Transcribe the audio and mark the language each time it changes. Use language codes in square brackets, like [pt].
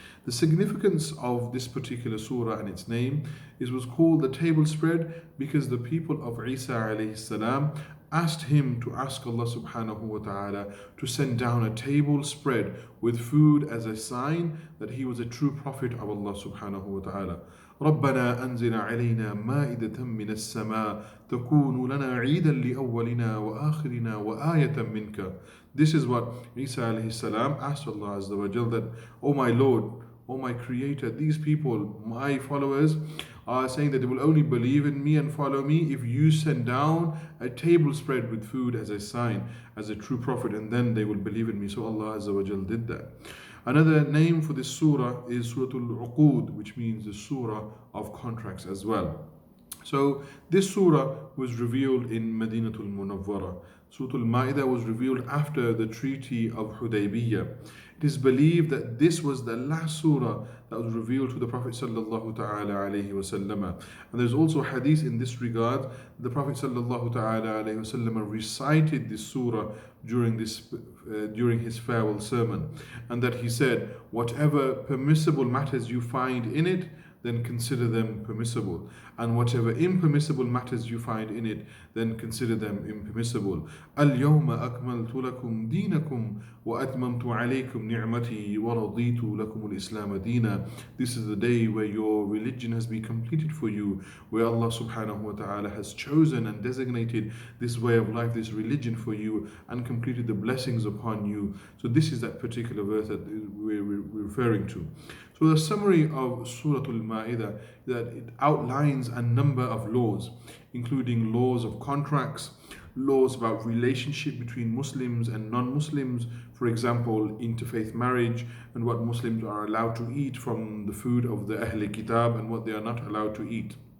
[en] The significance of this particular surah and its name was called the table spread because the people of Isa alayhi salam asked him to ask Allah subhanahu wa ta'ala to send down a table spread with food as a sign that he was a true prophet of Allah subhanahu wa ta'ala. [ar] ربنا أنزل علينا مائدة من السماء تكون لنا عيدا لأولنا وآخرنا وآية منك. [en] This is what Isa alayhi salam asked Allah Azza wa Jal, that, "O my Lord, O my Creator, these people, my followers, are saying that they will only believe in me and follow me if you send down a table spread with food as a sign, as a true prophet, and then they will believe in me." So Allah Azza wa Jal did that. Another name for this surah is Surah Al-Uqud, which means the surah of contracts as well. So this surah was revealed in Madinatul Munawwara. Surah Al-Maa'idah was revealed after the Treaty of Hudaybiyah. It is believed that this was the last surah that was revealed to the Prophet sallallahu ta'ala alayhi wasallam. And there's also hadith in this regard. The Prophet sallallahu ta'ala alayhi wasallam recited this surah during his farewell sermon, and that he said, "Whatever permissible matters you find in it, then consider them permissible. And whatever impermissible matters you find in it, then consider them impermissible. [ar] اليوم أكملت لكم دينكم وأتممت عليكم نعمتي ورضيت لكم الإسلام دينا." [en] This is the day where your religion has been completed for you, where Allah subhanahu wa ta'ala has chosen and designated this way of life, this religion for you, and completed the blessings upon you. So this is that particular verse that we're referring to. So the summary of Surah Al-Maa'idah, that it outlines a number of laws, including laws of contracts, laws about relationship between Muslims and non-Muslims, for example, interfaith marriage, and what Muslims are allowed to eat from the food of the Ahl Kitab and what they are not allowed to eat.